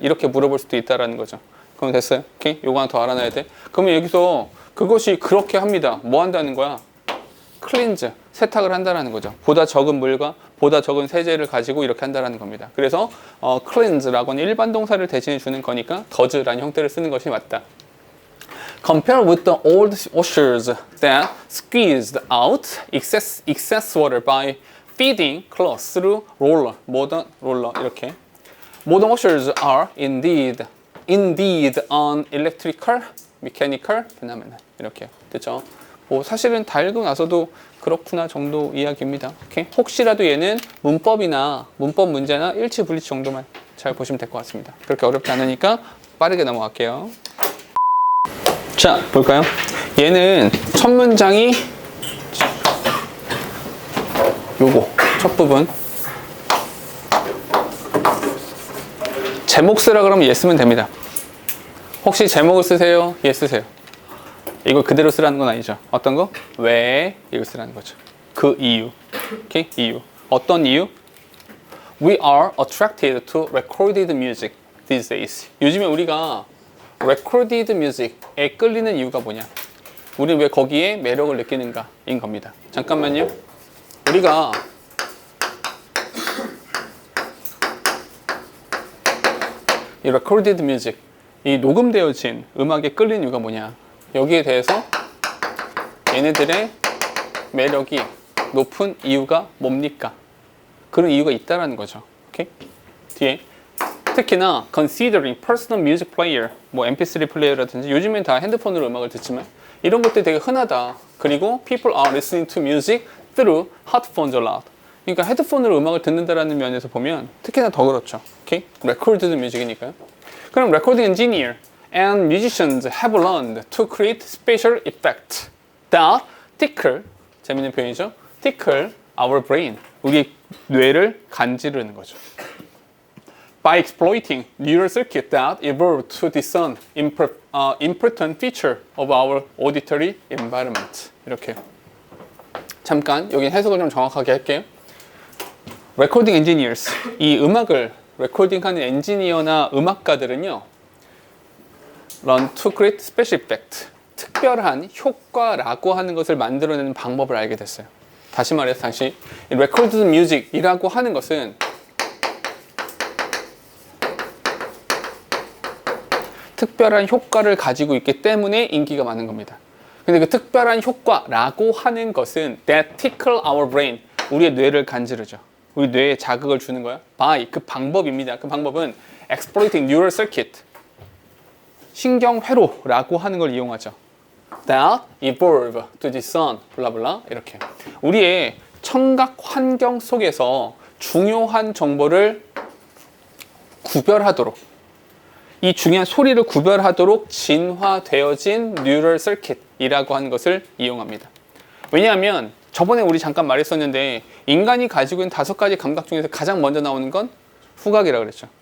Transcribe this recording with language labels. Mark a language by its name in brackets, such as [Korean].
[Korean] 이렇게 물어볼 수도 있다라는 거죠. 그럼 됐어요? 오케이? 요거 하나 더 알아놔야 돼. 그러면 여기서 그것이 그렇게 합니다. 뭐 한다는 거야? 클린즈, 세탁을 한다라는 거죠. 보다 적은 물과 보다 적은 세제를 가지고 이렇게 한다라는 겁니다. 그래서 cleanse라고는 일반 동사를 대신해 주는 거니까 does라는 형태를 쓰는 것이 맞다. [English] Compare with the old washers that squeezed out excess water by feeding cloth through roller, modern roller [Korean] 이렇게. [English] Modern washers are indeed an electrical, mechanical phenomenon [Korean] 이렇게 됐죠. 뭐 사실은 다 읽고 나서도 그렇구나 정도 이야기입니다. 오케이? 혹시라도 얘는 문법이나 문법 문제나 일치 분리치 정도만 잘 보시면 될 것 같습니다. 그렇게 어렵지 않으니까 빠르게 넘어갈게요. 자, 볼까요? 얘는 첫 문장이 요거 첫 부분 제목 쓰라 그러면 얘 쓰면 됩니다. 혹시 제목을 쓰세요? 얘 쓰세요. 이걸 그대로 쓰라는 건 아니죠. 어떤 거? 왜 이걸 쓰라는 거죠. 그 이유. 오케이? 이유. 어떤 이유? [English] We are attracted to recorded music these days. [Korean] 요즘에 우리가 recorded music에 끌리는 이유가 뭐냐? 우리는 왜 거기에 매력을 느끼는가인 겁니다. 잠깐만요. 우리가 이 recorded music, 이 녹음되어진 음악에 끌리는 이유가 뭐냐? 여기에 대해서 얘네들의 매력이 높은 이유가 뭡니까? 그런 이유가 있다라는 거죠. 오케이? 뒤에 특히나 [English] considering personal music player, [Korean] 뭐 mp3 플레이어라든지 요즘엔 다 핸드폰으로 음악을 듣지만 이런 것들이 되게 흔하다. 그리고 [English] people are listening to music through headphones a lot. [Korean] 그러니까 헤드폰으로 음악을 듣는다라는 면에서 보면 특히나 더 그렇죠. 오케이? [English] recorded music이니까요. [Korean] 그럼 [English] recording engineer and musicians have learned to create special effects that tickle, [Korean] 재밌는 표현이죠. [English] tickle our brain, [Korean] 우리 뇌를 간지르는 거죠. [English] by exploiting neural circuit that evolved to discern important feature of our auditory environment. [Korean] 이렇게. 잠깐 여기 해석을 좀 정확하게 할게요. 레코딩 엔지니어스, 이 음악을 레코딩하는 엔지니어나 음악가들은요, [English] learn to create special effect, [Korean] 특별한 효과라고 하는 것을 만들어내는 방법을 알게 됐어요. 다시 말해서 당시 recorded music이라고 하는 것은 특별한 효과를 가지고 있기 때문에 인기가 많은 겁니다. 근데 그 특별한 효과라고 하는 것은 [English] that tickle our brain, [Korean] 우리의 뇌를 간지르죠. 우리 뇌에 자극을 주는 거야. by, 그 방법입니다. 그 방법은 [English] exploiting neural circuit, [Korean] 신경회로라고 하는 걸 이용하죠. [English] that evolve to discern, [Korean] 블라블라 이렇게. 우리의 청각 환경 속에서 중요한 정보를 구별하도록, 이 중요한 소리를 구별하도록 진화되어진 뉴럴 서킷이라고 하는 것을 이용합니다. 왜냐하면 저번에 우리 잠깐 말했었는데 인간이 가지고 있는 5가지 감각 중에서 가장 먼저 나오는 건 후각이라고 그랬죠.